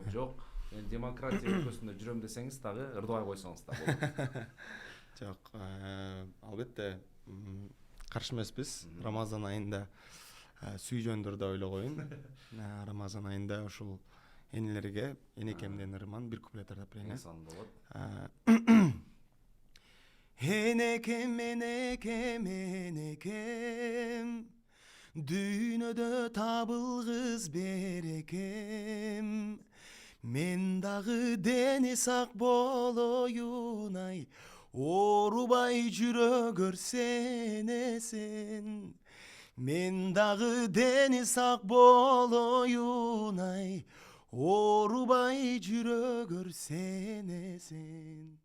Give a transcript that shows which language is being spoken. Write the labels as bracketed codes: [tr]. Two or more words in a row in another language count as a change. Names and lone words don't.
[ky] Жок, мен демократия өлкөсүндө жүрөм десеңиз дагы ырдабай койсоңуз да болот. Жок, албетте каршы эмеспиз. Рамазан айында сүй жөнүндө да ойлогоюн. Рамазан айында ушул энелерге энекемден ырман бир куплет ырдап берейин. Эң сонун болот. Enеkem enеkem enеkem дүйнөдө табылгыз берекем мен дагы дени сак болоюн ай оорубай жүрө көрсенесен мен дагы дени сак болоюн ай оорубай жүрө көрсенесен.